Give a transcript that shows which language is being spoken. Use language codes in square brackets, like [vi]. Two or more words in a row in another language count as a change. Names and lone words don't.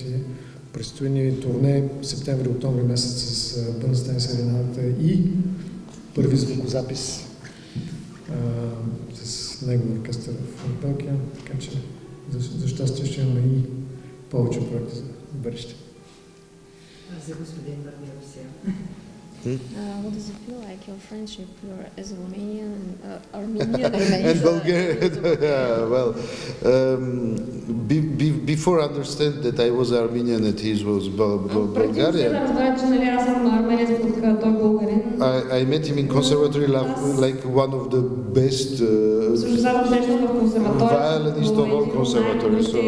[bg] Предстои ни турне септември-октомври месец с Бънстайн Серената и първи звукозапис с негов оркестър в Белгия, така че за щастие ще имаме и повече проекти за бъдеще. За господин Мардиросян. [en] What does it feel like, your friendship as a Romanian and Armenian and Bulgarian? Yeah, well, before I understand that I was Armenian and he was Bulgarian, I met him in conservatory like one of the best violinists of all conservatories.